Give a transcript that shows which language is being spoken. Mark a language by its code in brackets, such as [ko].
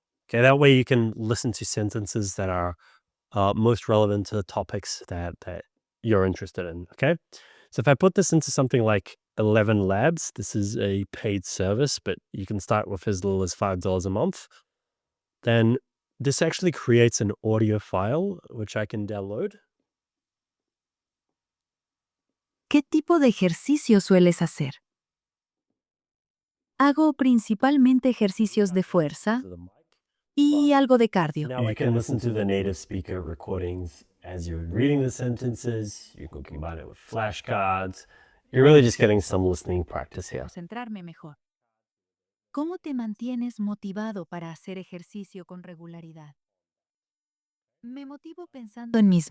[en] Okay, that way you can listen to sentences that are most relevant to the topics that you're interested in. Okay, so if I put this into something like 11 Labs, this is a paid service, but you can start with as little as $5 a month. Then this actually creates an audio file which I can download. [es] ¿Qué tipo de ejercicio sueles hacer? Hago principalmente ejercicios de fuerza [en] To the mic. [es] y algo de cardio. [en] Now you can listen to the native speaker recordings as you're reading the sentences. You can combine it with flashcards. You're really just getting some listening practice here. [es] Concentrarme mejor. ¿Cómo te mantienes motivado para hacer ejercicio con regularidad? Me motivo pensando en mis